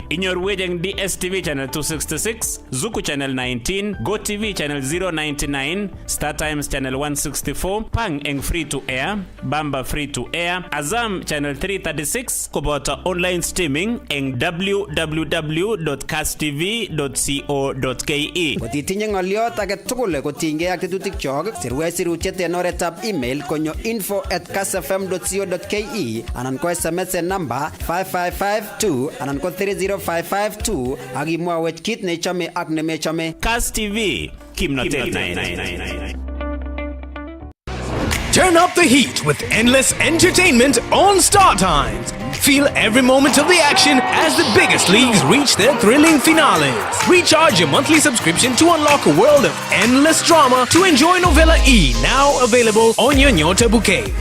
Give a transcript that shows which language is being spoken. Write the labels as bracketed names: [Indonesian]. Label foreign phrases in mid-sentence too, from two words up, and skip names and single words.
[Kalenjin] Inyorwech eng DSTV channel 266, Zuku channel 19, GoTV channel 099, Star Times channel 164, Pang eng [English] free to air, [Kalenjin] Bamba [English] free to air, [Kalenjin] Azam channel 336 koboto [English] online streaming [Kalenjin] eng www.kasstv.co.ke. Kotitinye ng'oliot age tugul kotinygei ak tetutik chok, sirwech sirutiet en oretab email konyo info@kassfm.co.ke anan ko SMS en number 5552 anan ko 30552 ak imwawech kit nechome ak nemechome. Kass TV, kimnotet. [English] Turn up the heat with endless entertainment on Star Times. Feel every moment of the action as the biggest leagues reach their thrilling finales. Recharge your monthly subscription to unlock a world of endless drama to enjoy Novella E, now available on your Nyota bouquet.